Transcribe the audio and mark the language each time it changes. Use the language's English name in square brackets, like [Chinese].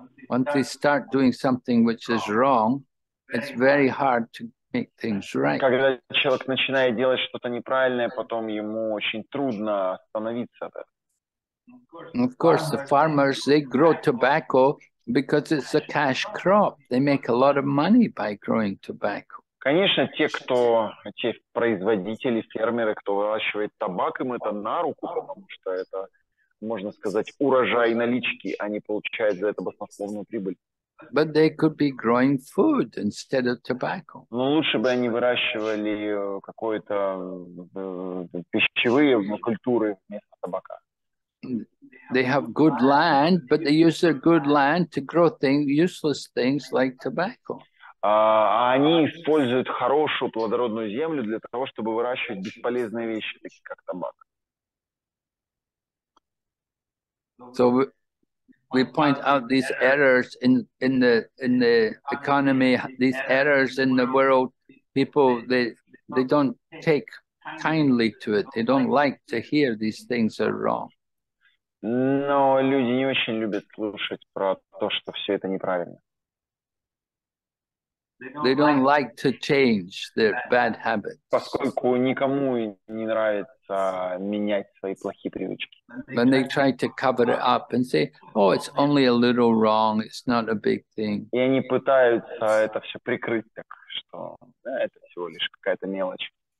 [English] Once they start doing something which is wrong, it's very hard to make things right. [Russian] Когда человек начинает делать что-то неправильное, потом ему очень трудно остановиться от этого. [English] Of course, the farmers, they grow tobacco because it's a cash crop. They make a lot of money by growing tobacco. [Russian] Конечно, те производители, фермеры, кто выращивает табак, им это на руку, потому что это, можно сказать, урожай налички, они получают за это баснословную прибыль. [English] But they could be growing food instead of tobacco. [Russian] Но лучше бы они выращивали какие-то пищевые культуры вместо табака. [English] They have good land, but they use their good land to grow useless things like tobacco. [Russian] Они используют хорошую плодородную землю для того, чтобы выращивать бесполезные вещи, такие как табак. [English] So we point out these errors in the economy, these errors in the world. People they don't take kindly to it. They don't like to hear these things are wrong. [Russian] Но люди не очень любят слушать про то, что все это неправильно. [English] They don't like to change their bad habits. [Russian] Поскольку никому не нравится менять свои плохие привычки. [English] When they try to cover it up and say, "Oh, it's only a little wrong. It's not a big thing." [Russian] И они пытаются это все прикрыть, так что это всего лишь какая-то мелочь.